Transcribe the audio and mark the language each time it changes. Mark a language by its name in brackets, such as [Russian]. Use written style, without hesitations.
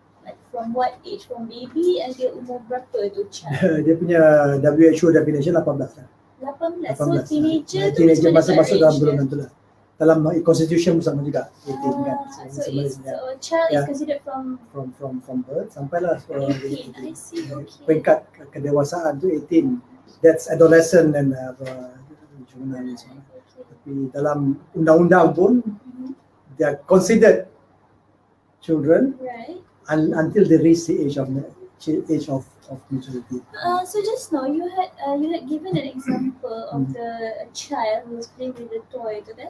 [English] Like from what age? From baby until [Malay] umur berapa tu [English] child? [Malay] Dia punya WHO definition 18 lah. [English] 18. So teenager [Malay] masuk dalam golongan tu lah. Dalam constitution sama juga 18 kan. [English] So a child is considered from [Malay] birth sampailah [English] 18. I see. Okay. [Malay] Peringkat kedewasaan tu 18. [English] That's adolescent and juvenile and so on. [Malay] Tapi dalam undang-undang pun [English] they are considered children until they reach the age of age of maturity. So just now you had given an example of the child who was playing with the toy [Malay] tu kan?